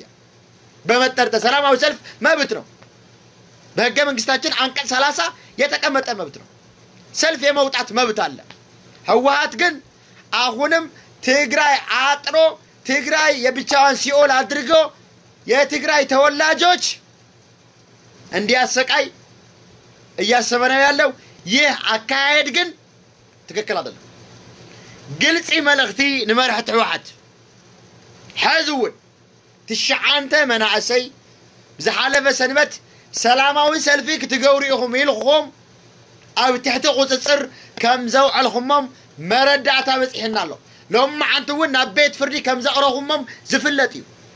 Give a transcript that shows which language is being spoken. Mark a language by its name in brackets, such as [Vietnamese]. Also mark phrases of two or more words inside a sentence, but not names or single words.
[Amharic] በመጠርጠር ሰላማዊ ሰልፍ መብት ነው። በህገ መንግስታችን አንቀጽ 30 የተቀመጠ መብት ነው። ሰልፍ የመውጣት መብት አለ። ህወሓት ግን አሁንም ትግራይ አጥሮ ትግራይ የብቻዋን ሲኦል አድርጎ የትግራይ ተወላጆች እንዲያሰቃይ እያሰበ ነው ያለው። ይህ አካሄድ ግን ትክክል አይደለም። [Tigrinya] ግልጽ መልእክቲ ንመራሕቲ ህወሓት ሕዝውን ትሽዓንተ መናእሰይ ዝሓለፈ ሰንበት ሰላማዊ ሰልፊ ክትገብሩ ኢኹም ኢልኩም ኣብ ትሕቲ ቁፅፅር ከም ዘውዕልኩሞም መረዳእታ በፂሕና ኣሎ። ሎማዓንቲ እውን ናብ ቤት ፍርዲ ከም ዘቕረኹሞም ዝፍለጥ እዩ።